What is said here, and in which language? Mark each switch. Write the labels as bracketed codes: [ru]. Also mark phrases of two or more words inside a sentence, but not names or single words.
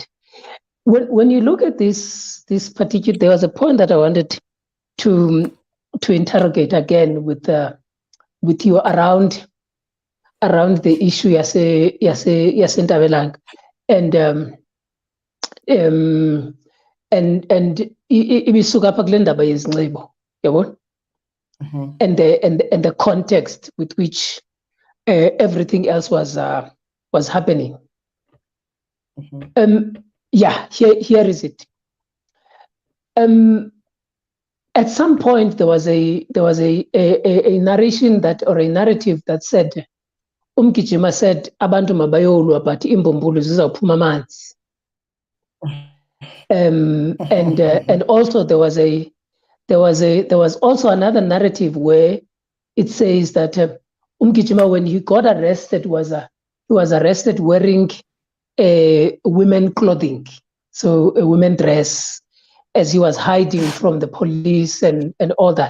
[en] When you look at this particular, there was a point that I wanted to interrogate again with you around the issue Ntabelanga and [xh] ibisuka apha kule ndaba yezinxibo, yabona, [en] and the context with which everything else was happening. Here is it. At some point there was a narration that, or a narrative that said, Umgijima said [xh] abantu mabayolwa [en] but [xh] imbumbulu zizawuphuma amanzi. [en] And also there was also another narrative where it says that Umgijima, when he got arrested, he was arrested wearing women clothing, so a women dress, as he was hiding from the police and all that.